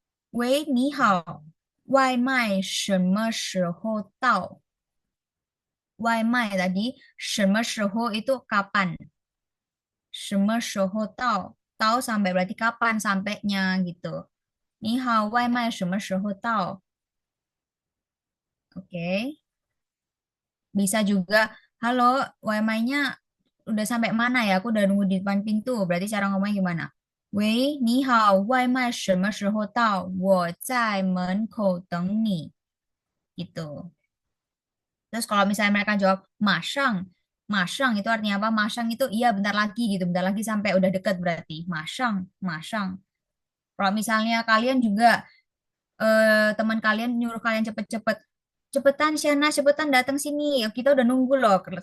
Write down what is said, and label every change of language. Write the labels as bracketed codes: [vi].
[zh] 喂，你好，外卖什么时候到？ [id] 外卖tadi 什么时候 itu kapan? [zh] 什么时候到? [id] Tahu sampai berarti kapan sampainya gitu. [zh] 你好，外卖什么时候到?Oke. [id] Bisa juga, halo, WiMi-nya udah sampai mana ya? Aku udah nunggu di depan pintu. Berarti cara ngomongnya gimana? [zh] 喂，你好，外卖什么时候到？我在门口等你. [id] Gitu. Terus kalau misalnya mereka jawab masang, masang itu artinya apa? Masang itu iya bentar lagi gitu, bentar lagi sampai udah deket berarti. Masang, masang. Kalau misalnya kalian juga teman kalian nyuruh kalian cepet-cepet, cepetan Shana, cepetan datang sini, kita udah nunggu loh.